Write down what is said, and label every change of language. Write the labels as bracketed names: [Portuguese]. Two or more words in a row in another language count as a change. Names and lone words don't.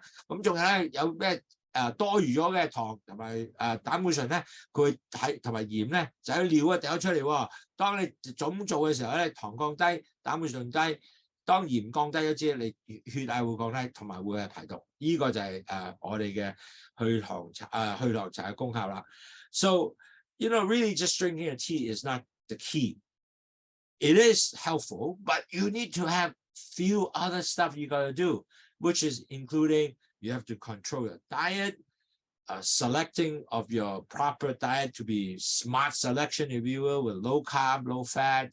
[Cantonese] 咁仲有咧有咩多餘咗嘅糖同埋膽固醇咧，佢喺同埋鹽咧就喺尿啊掉咗出嚟喎。當你總做嘅時候咧，糖降低，膽固醇低。當鹽降低咗之後，你血壓會降低，同埋會係排毒。呢個就係我哋嘅去糖茶嘅功效啦。 [English] So really just drinking a tea is not the key. It is helpful, but you need to have few other stuff you gotta do, which is including you have to control your diet, selecting of your proper diet to be smart selection, if you will, with low carb, low fat.